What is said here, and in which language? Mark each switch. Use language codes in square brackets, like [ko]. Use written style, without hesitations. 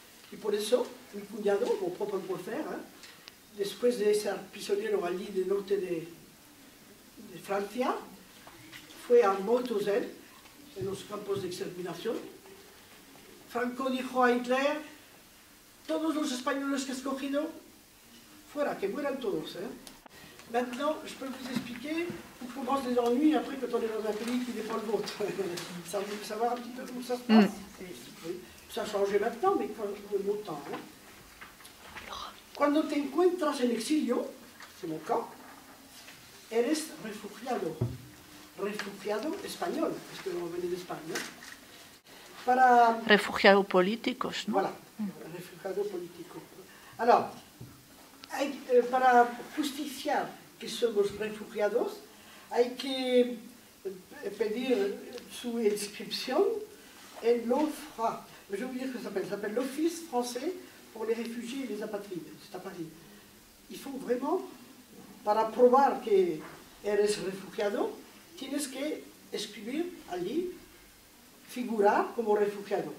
[es] Y por eso, mi cuñado, [fr] mon propre beau-frère, [es] después de ser prisionero allí del norte de Francia, fue a Mauthausen, en los campos de exterminación. Franco dijo a Hitler, todos los españoles que has cogido, fuera, que mueran todos. [fr] Maintenant, je peux vous expliquer où commencent les ennuis après quand on est dans un pays qui n'est pas le vôtre. Ça, vous voulez savoir un petit peu comment ça se passe? Oui. Ça a changé maintenant, mais quand de mon temps. [es] Cuando te encuentras en exilio, [fr] c'est mon cas, [es] eres refugiado. Refugiado español, [fr] parce que on venait d'Espagne. Para... [es] Refugiados políticos, ¿no? Voilà, refugiado político. Alors, para justiciar que somos refugiados, hay que pedir su inscripción en l'OFRA. [fr] Je vais vous dire ce que ça s'appelle l'Office français pour les réfugiés et les apatrides. C'est à Paris. Il faut vraiment, [es] para probar que eres refugiado, tienes que escribir allí, figurar como refugiado.